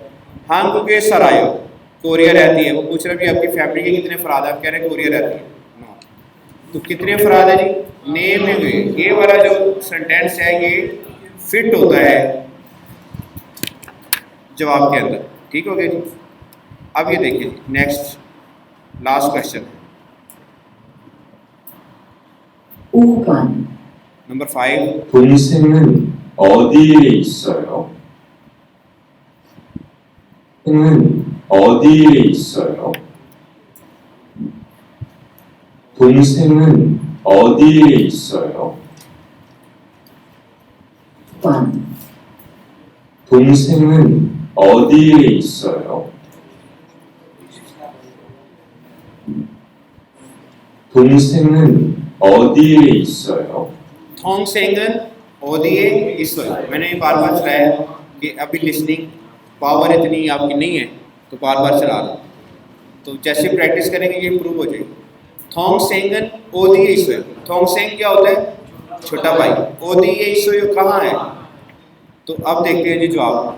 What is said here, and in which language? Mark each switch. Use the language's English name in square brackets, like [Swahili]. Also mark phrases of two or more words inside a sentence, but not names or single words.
[Urdu] ہاں کیونکہ सरायो کوریا رہتی ہے، وہ پوچھ رہا ہے بھی آپ کی فیملی کے کتنے افراد ہے، آپ کہہ رہے ہیں کوریا رہتی ہے। نو، تو کتنے افراد ہے جی? नेम میں یہ والا جو سینٹنس ہے یہ فٹ ہوتا ہے جواب کے اندر। ٹھیک ہو گیا جی. اب یہ دیکھیے [English] next last question, [Korean] 5번. [Urdu] نمبر 5. [Korean] 동생은 어디에 있어요? 동생은 어디에 있어요? 동생은 어디에 있어요? 6번. 동생은 어디에 있어요? 동생은 어디에 있어요? 동생은 어디에 있어요. [Urdu] میں نے بار بار چلایا کہ ابھی [English] listening power [Urdu] اتنی آپ کی نہیں ہے، تو بار بار چلا رہا، تو جیسے پریکٹس کریں گے یہ امپروو ہو جائے گی. [Korean] 동생은 어디에 있어요, [Urdu] थोंगसेंग کیا ہوتا ہے? چھوٹا بھائی. [Korean] 어디에 있어요 [Urdu] کہاں ہے؟ تو اب دیکھتے ہیں جی جواب.